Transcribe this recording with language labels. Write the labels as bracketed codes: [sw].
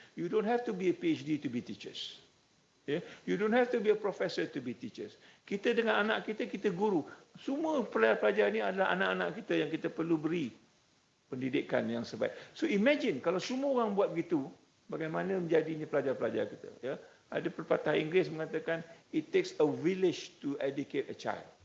[en] You don't have to be a PhD to be teachers. Yeah? You don't have to be a professor to be teachers. [ms] Kita dengan anak kita, kita guru. Semua pelajar-pelajar ini adalah anak-anak kita yang kita perlu beri pendidikan yang sebaik. So imagine kalau semua orang buat begitu, bagaimana menjadinya pelajar-pelajar kita. Ya? Ada pepatah Inggeris mengatakan, it takes a village to educate a child.